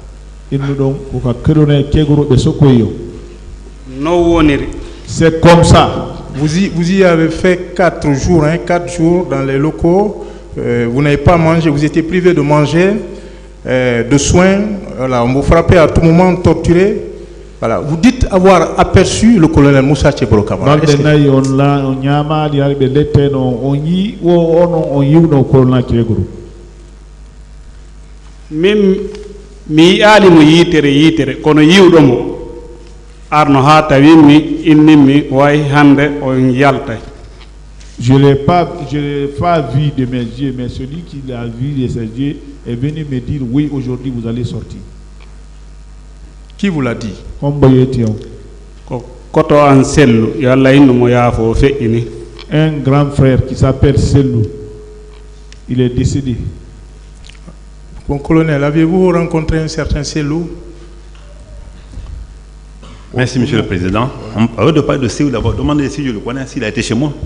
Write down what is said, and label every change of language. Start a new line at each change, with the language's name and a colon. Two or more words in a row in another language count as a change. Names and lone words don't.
French: C'est comme ça. Vous y avez fait 4 jours, 4 jours dans les locaux. Vous n'avez pas mangé, vous étiez privé de manger, de soins. Voilà, on vous frappait à tout moment, torturé. Voilà. Vous dites avoir aperçu le colonel Moussa Tcheboro Camara.
Fula: Même mi ali mo yitere kono yiwdomo arno ha tawi mi innimi way hande on yalta.
French: Je l'ai pas vu de mes yeux, mais celui qui l'a vu de ses yeux est venu me dire oui, aujourd'hui vous allez sortir. Qui vous l'a dit?
Fula: Koto an sellu yalla inno mo yafo fe'ini.
French: Un grand frère qui s'appelle Sellou. Il est décédé. Bon colonel, avez-vous rencontré un certain Sellou? Merci Monsieur le Président. Avant de parler de Sellou, d'abord demandez si je le connais, s'il a été chez moi.